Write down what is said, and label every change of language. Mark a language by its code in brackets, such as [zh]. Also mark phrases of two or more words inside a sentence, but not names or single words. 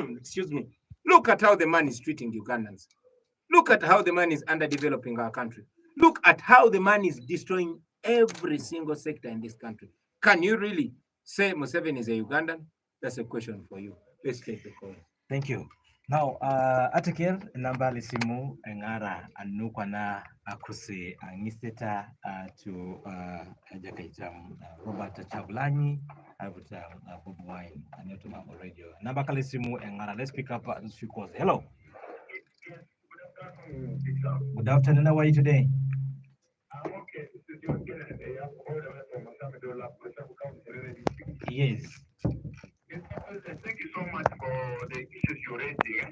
[en] Look at how the man is treating Ugandans. Look at how the money is underdeveloping our country. Look at how the money is destroying every single sector in this country. Can you really say Museveni is a Ugandan? That's a question for you. Let's take the call. Thank you. Now, [teo] atikir namba lisimu ngara anukwa na akuse ngiseta to jakaitam Robert Chagulanyi avuta Bobi Wine anatuma radio. Namba kalisimu ngara. [en] Let's pick up these few calls. Hello. Good afternoon. How are you today? I'm okay. This is your Kennedy. I'm all the way from Masamidola, Mashabu County. Yes. Thank you so much for the issues you raised here.